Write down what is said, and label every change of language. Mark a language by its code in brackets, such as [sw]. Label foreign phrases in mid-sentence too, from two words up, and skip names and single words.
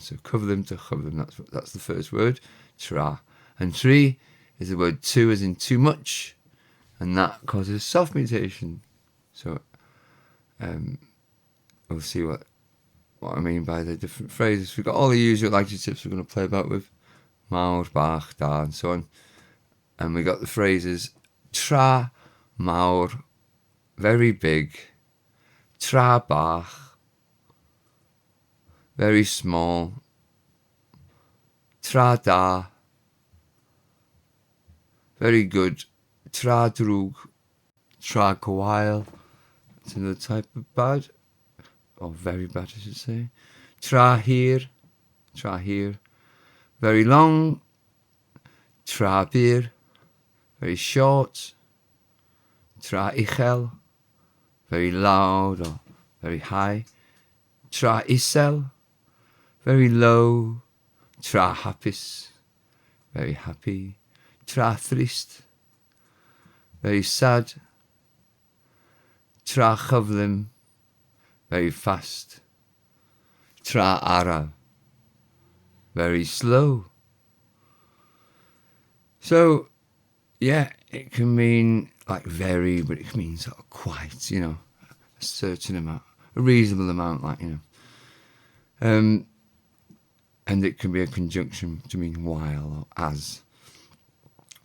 [en] So cyflym to chyflym, that's the first word, tra. And tri is the word too, as in too much, and that causes soft mutation. So we'll see what I mean by the different phrases. We've got all the usual adjectives we're going to play about with. [cy] Mawr, bach, da, [en] and so on. And we got the phrases [cy] tra, mawr, [en] very big, [cy] tra bach, [en] very small, [cy] tra da, [en] very good, [cy] tra drwg, tra gwael, [en] that's another type of bad, or very bad I should say. [cy] Tra hir, [en] very long, [cy] tra bir, [en] very short, [cy] tra uchel, [en] very loud or very high, [cy] tra isel, [en] very low, [cy] tra hapus, [en] very happy, [cy] tra trist, [en] very sad, [cy] tra chyflym, [en] very fast, [cy] tra araf, [en] very slow. So, yeah, it can mean like very, but it can mean sort of quite, a certain amount, a reasonable amount, and it can be a conjunction to mean while or as.